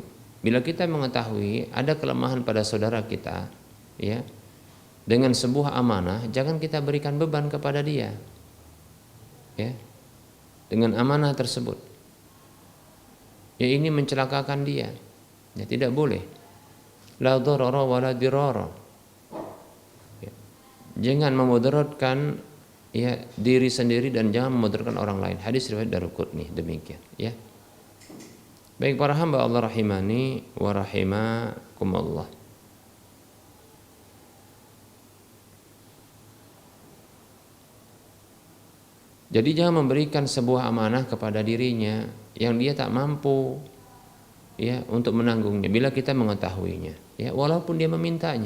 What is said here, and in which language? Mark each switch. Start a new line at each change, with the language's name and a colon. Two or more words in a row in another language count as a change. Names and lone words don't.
Indonesian: Bila kita mengetahui ada kelemahan pada saudara kita, ya, dengan sebuah amanah, jangan kita berikan beban kepada dia, ya, dengan amanah tersebut. Ya, ini mencelakakan dia. Ya, tidak boleh.
Arabic: لا ضرر ولا ضرار.
Indonesian: Ya. Jangan memudaratkan, ya, diri sendiri dan jangan memudaratkan orang lain. Hadis riwayat Daruqutni, demikian, ya. Baik para hamba Allah
Arabic: رحمني ورحمكم الله.
Indonesian: Jadi jangan memberikan sebuah amanah kepada dirinya yang dia tak mampu, ya, untuk menanggungnya bila kita mengetahuinya, ya, walaupun dia memintanya.